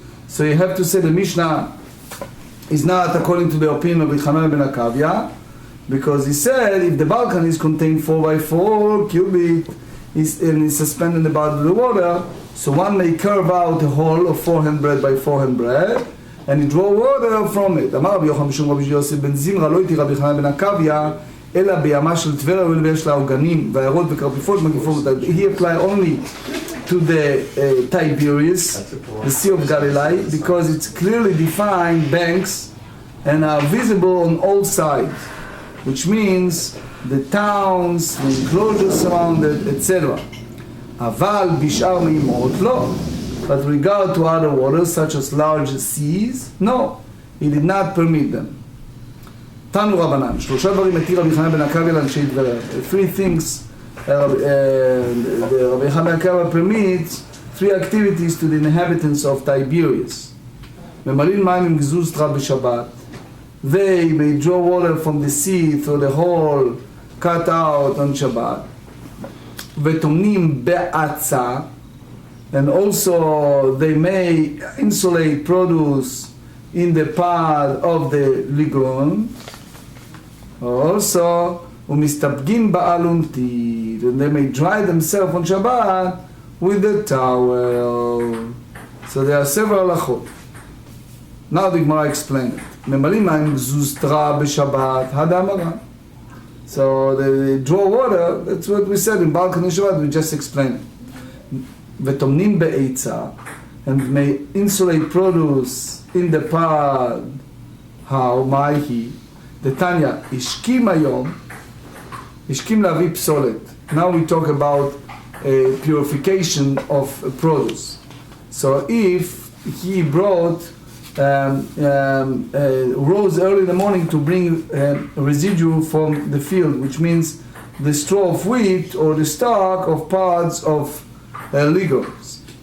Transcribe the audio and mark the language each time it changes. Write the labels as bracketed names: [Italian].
[English] So you have to say the Mishnah is not according to the opinion of Chanan ben Akavya, because he said if the balconies contain 4x4 cubit and is suspended in the bottom of the water, so one may carve out a hole of 4 handbreadth by 4 handbreadth and he draw water from it. [Hebrew] אמר רבי יוחנן משום רבי יוסף בן זמרה לא התיר רבי חנן בן עקביה אלא בימה של טבריה הואיל ויש לה עוגנים ועיירות וקרפיפות מגיפות. [English] He apply only to the Tiberias, the Sea of Galilee, because it's clearly defined banks and are visible on all sides, which means the towns, the enclosures surrounded, etc. [Hebrew] אבל בשאר מימות לא. [English] But regard to other waters such as large seas, no, he did not permit them. [Hebrew] תנו רבנן, 3 דברים התיר רבי חנן בן עקביה לאנשי טבריה. [English] 3 things Rabbi Yochanan permits 3 activities to the inhabitants of Tiberias. [Hebrew] ממלאים מים עם גזוזתרה בשבת. [English] They may draw water from the sea through the hole cut out on Shabbat. [Hebrew] וטומנים בעצה. [English] And also they may insulate produce in the pod of the lagoon. Also, [Hebrew] ומסתפגים באלונתית, [English] and they may dry themselves on Shabbat with the towel. So there are several halachot. Now the Gemara explains it. [Hebrew] ממלאים מים גזוזתרה בשבת, הדאמרה. [English] So they draw water, that's what we said in balcony Shabbat, we just explained it. [Hebrew] וטומנים בעצה, [English] and may insulate produce in the pod. How? [Hebrew] מהי? דתניא, השכים היום, השכים להביא פסולת. [English] Now we talk about purification of produce. So if he brought rose early in the morning to bring residue from the field, which means the straw of wheat or the stalk of pods of legumes.